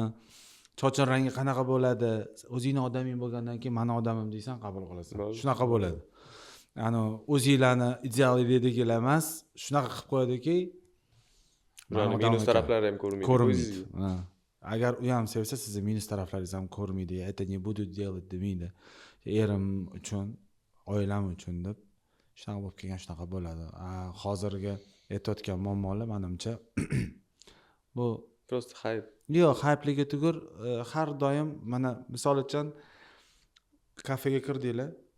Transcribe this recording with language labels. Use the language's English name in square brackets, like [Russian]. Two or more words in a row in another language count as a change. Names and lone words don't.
[Uzbek] Chochon rangi qanaqa bo'ladi? O'zingni odaming bo'lgandan keyin meni odamim deysan, qabul qilasan. Shunaqa bo'ladi. Ya'ni o'zinglarni ideal deydigilar emas, shunaqa qilib qo'yadiki, minus taraflari ham ko'rmaydi. Agar u ham sevsa, sizni minus taraflaringiz ham ko'rmaydi. [Russian] Это не буду делать [Uzbek] demeydi. Erim uchun, oilam uchun deb shunaqa bo'lib kelgan, shunaqa bo'ladi. Hozirgi aytayotgan muammolar menimcha bu [Russian] Просто hype. [Uzbek] Yo'q, hype'liga tugur, har doim mana misol uchun kafega kirdinglar.